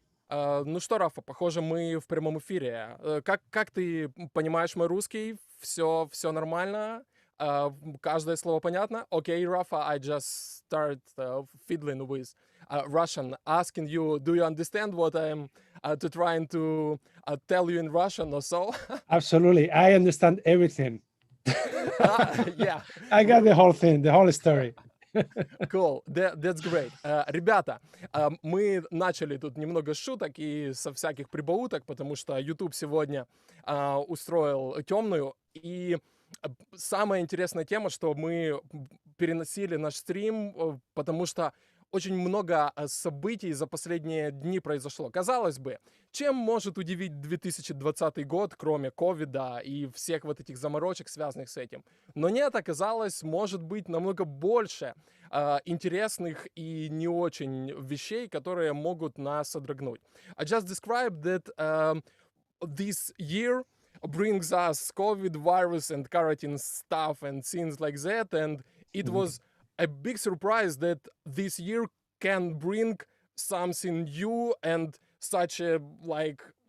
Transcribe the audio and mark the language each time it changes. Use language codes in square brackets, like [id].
[ru] Ну что, Рафа, похоже, мы в прямом эфире. Как ты понимаешь мой русский? Все нормально? Каждое слово понятно? [en] Okay, Rafa, I just start fiddling with Russian, asking you, do you understand what I'm trying to tell you in Russian or so? Absolutely. I understand everything. Yeah. I got the whole thing, the whole story. Cool, that's great. [ru] Ребята, мы начали тут немного шуток и со всяких прибауток, потому что YouTube сегодня устроил темную. И самая интересная тема, что мы переносили наш стрим, потому что очень много событий за последние дни произошло. Казалось бы, чем может удивить 2020 год, кроме ковида и всех вот этих заморочек, связанных с этим? Но нет, оказалось, может быть намного больше интересных и не очень вещей, которые могут нас содрогнуть. [en] I just described that this year brings us COVID virus and quarantine stuff and things like that, and it was a big surprise that this year can bring something new and such a like